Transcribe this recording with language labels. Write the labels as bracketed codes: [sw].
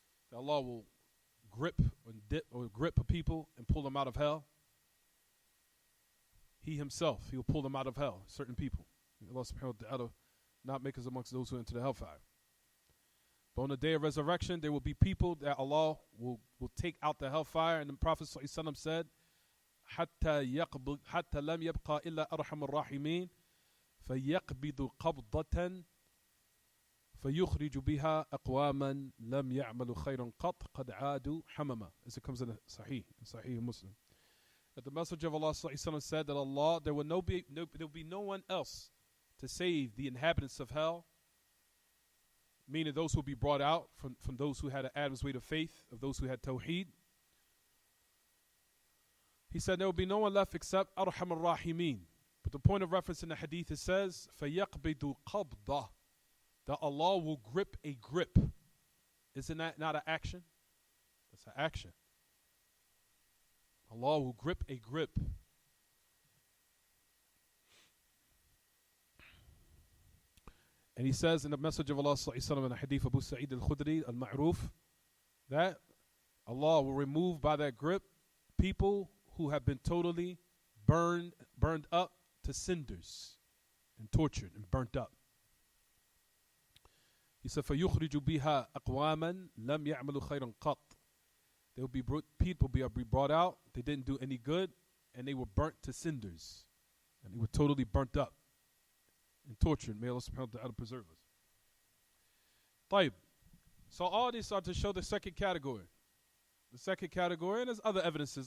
[en] That Allah will grip a people and pull them out of hell. He Himself, He will pull them out of hell, certain people. Allah subhanahu wa ta'ala not make us amongst those who enter the hellfire. But on the day of resurrection, there will be people that Allah will take out the hellfire. [ar] And the Prophet ﷺ said, حَتَّى لَمْ يَبْقَى إِلَّا أَرْحَمُ الرَّاحِمِينَ فَيَقْبِضُ قَبْضَةً فَيُخْرِجُ بِهَا أَقْوَامًا لَمْ يَعْمَلُوا خَيْرًا قَطْ قَدْ عَادُوا حَمَمًا. [en] As it comes in Sahih Muslim. That the Messenger of Allah ﷺ said that Allah, there will be no one else to save the inhabitants of hell, meaning those who will be brought out from those who had an Adam's weight of faith, of those who had Tawheed. He said there will be no one left except Arham al-Rahimin. But the point of reference in the hadith, it says, [ar] فَيَقْبِدُ قَبْضَةً, [en] that Allah will grip a grip. Isn't that not an action? That's an action. Allah will grip a grip. And He says in the message of Allah in the hadith of Abu Sa'id al-Khudri al-Ma'ruf, that Allah will remove by that grip people who have been totally burned up to cinders and tortured and burnt up. [ar] He said, فَيُخْرِجُ بِهَا أَقْوَامًا لَمْ يَعْمَلُوا خَيْرًا قَطْ. [en] People will be brought out, they didn't do any good, and they were burnt to cinders. And they were totally burnt up and tortured. May Allah subhanahu wa ta'ala preserve us. Taib. So all these are to show the second category. The second category, and there's other evidences.